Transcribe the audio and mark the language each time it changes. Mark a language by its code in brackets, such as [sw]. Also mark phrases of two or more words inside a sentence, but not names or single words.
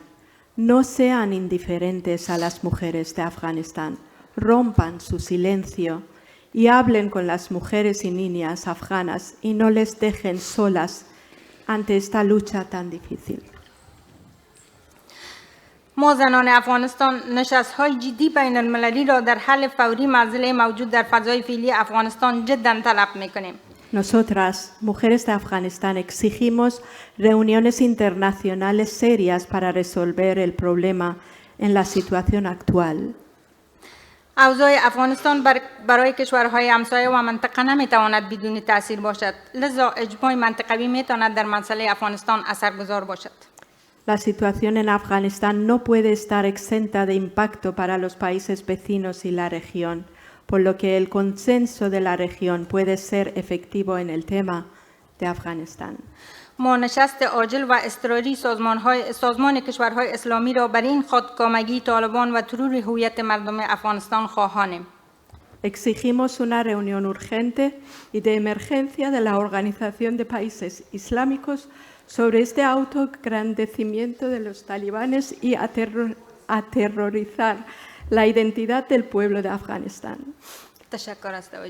[es] No sean indiferentes a las mujeres de Afganistán. Rompan su silencio y hablen con las mujeres y niñas afganas y no les dejen solas ante esta lucha tan difícil. [fa] ما زنان افغانستان نشست‌های جدی بین المللی را در حل فوری معضله موجود در فضای فعلی افغانستان جدا طلب می‌کنیم. [es] Nosotras, mujeres de Afganistán, exigimos reuniones internacionales serias para resolver el problema en la situación actual. [fa] اوضاع افغانستان برای کشورهای همسایه و منطقه نمیتواند بدون تأثیر باشد. لذا اجماع منطقوی میتواند در مسئله افغانستان اثرگذار باشد. [es] La situación en Afganistán no puede estar exenta de impacto para los países vecinos y la región, por lo que el consenso de la región puede ser efectivo en el tema de Afganistán. [fa] ما نشست عاجل و اضطراری سازمان کشورهای اسلامی را بر این خودکامگی طالبان و ترور هویت مردم افغانستان خواهانیم. [es] Exigimos una reunión urgente y de emergencia de la Organización de Países Islámicos sobre este autoengrandecimiento de los talibanes y aterrorizar la identidad del pueblo de Afganistán. [fa] تشکر از توجه.